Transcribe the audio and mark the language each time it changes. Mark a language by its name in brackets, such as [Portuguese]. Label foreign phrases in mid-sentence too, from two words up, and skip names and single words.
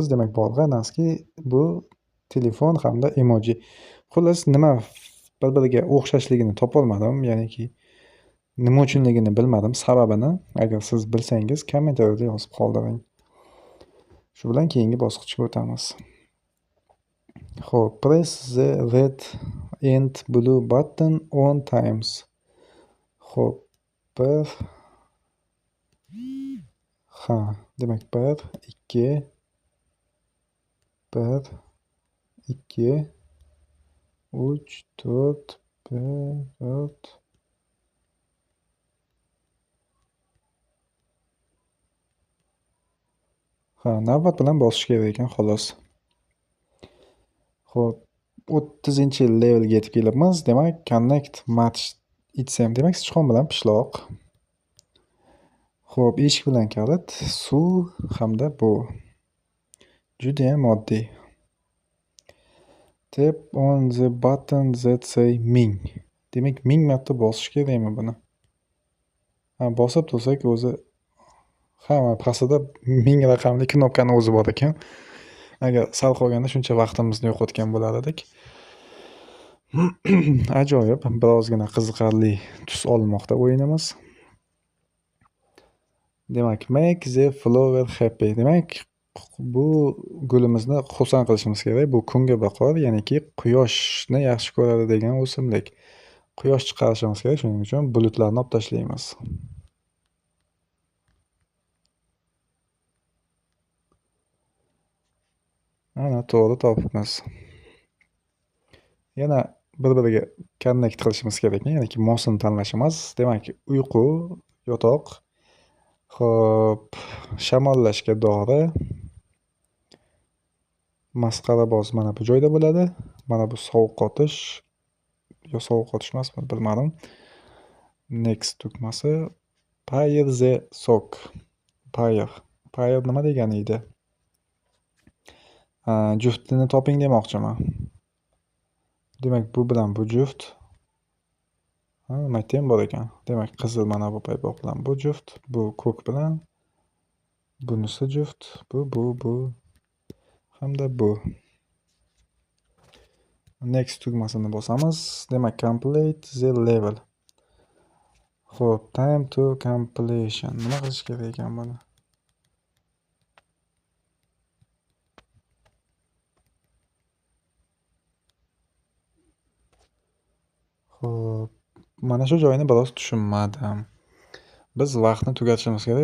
[Uzbek] Demak, bolg'a, noski bu telefon hamda emoji. Xullas, nima bir-biriga o'xshashligini topolmadim. Ya'niki nima uchunligini bilmadim, sababini. Agar siz bilsangiz, kommentariyada yozib qoldiring. Shu bilan keyingi bosqichga o'tamiz. Xo'p, [English] press the red and blue button on times. [Uzbek] Xo'p, demak 1, 2, 1, 2, 3, 4, 4. Navbat bilan bosish kerak ekan, xolos. Xo'p, 30-levelga yetib kelibmiz. Demak, [English] connect match [Uzbek] itsam, demak, sichqon bilan pishloq. Xo'p, eshik bilan kalit, suv hamda bu. Judayam oddiy. [English] Tap on the button that say ming. [Uzbek] Demak, 1000 marta bosish kerakmi buni? Bosib tursak o'zi pastida 1000 raqamli knopkani o'zi bor ekan. Agar sal qolganda shuncha vaqtimizni yo'qotgan bo'lar edik. Ajoyib, birozgina qiziqarli tus olmoqda o'yinimiz. Demak, [English] make the flower happy. [Uzbek] Demak, bu gulimizni xursand qilishimiz kerak. Bu kungaboqar, ya'niki quyoshni yaxshi ko'radi degan o'simlik. Quyosh chiqarishimiz kerak, shuning uchun bulutlarni olib tashlaymiz. Ana, to'g'ri topibmiz. Yana bir-biriga connect qilishimiz kerak, ya'niki mosini tanlashimiz. Demak, uyqu, yotoq. Xo'p, shamollashga dori. Masxaraboz mana bu joyda bo'ladi. Mana bu sovqotish. Yo, sovqotishmasmi, bilmadim. Next tugmasi. [English] Pair the sock. [Uzbek] Pair nima degani edi? Juftini toping demoqchiman. Demak, bu bilan bu juft. Nima bor ekan? Demak, qizil mana bu paypoq bilan bu juft, bu ko'k bilan bunisi juft, bu hamda bu. Next tugmasini bosamiz. Demak, [English] complete the level. Xo'p, time to completion. [Uzbek] Nima qilish kerak ekan buni? Xo'p, mana shu joyini biroz tushunmadim. Biz vaqtni tugatishimiz kerak.